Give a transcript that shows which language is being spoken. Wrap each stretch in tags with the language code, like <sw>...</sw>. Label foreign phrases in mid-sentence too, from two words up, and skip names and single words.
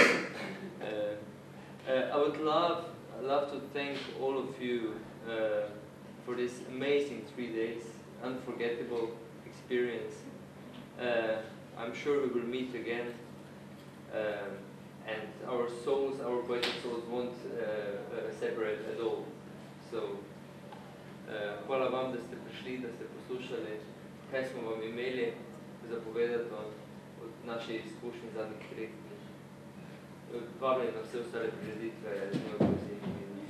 <en>I would love to thank all of you for this amazing 3 days, unforgettable experience. I'm sure we will meet again, and our poetic souls won't separate at all. So,</en> <sl>hvala vam, da ste prišli, da ste poslušali, kaj smo vam imeli za povedati od naše izkušnje zadnjih 3 dni. Vabljeni na vse ostale prireditve z njo.</sl>